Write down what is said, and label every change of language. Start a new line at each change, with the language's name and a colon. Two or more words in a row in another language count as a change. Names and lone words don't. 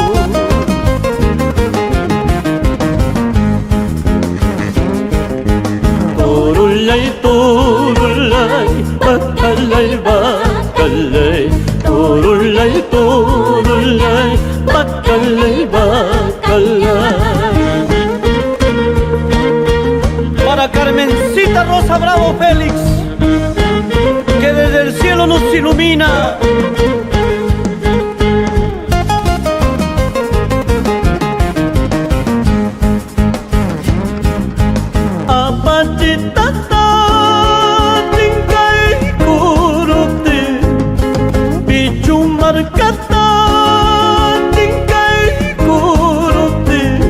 Spanish: Turulay, turulay, bakalay, bakalay Turulay, turulay, bakalay, bakalay Para Carmencita Rosa Bravo Félix que desde el cielo nos ilumina
Quechua: Apachitata tingkay kurupti Bichumarkata tingkay kurupti